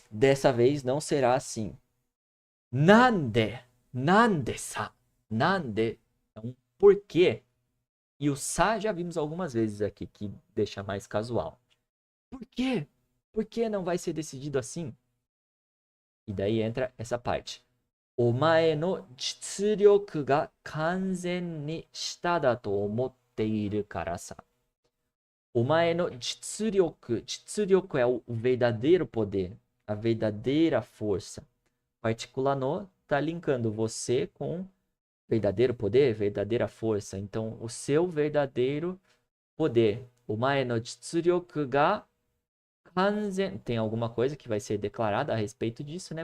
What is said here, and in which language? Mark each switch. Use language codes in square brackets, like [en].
[pt] Dessa vez não será assim. Nande, nande sa. Nande é um porquê. E o sa já vimos algumas vezes aqui, que deixa mais casual. Por quê? Por que não vai ser decidido assim? E daí entra essa parte. [ja] お前の実力が完全に下だと思っているからさ。お前の実力、実力 [pt] é o verdadeiro poder, a verdadeira força. Partícula no está linkando você com verdadeiro poder, verdadeira força. Então, o seu verdadeiro poder. [ja] お前の実力が完全, [pt] tem alguma coisa que vai ser declarada a respeito disso, né?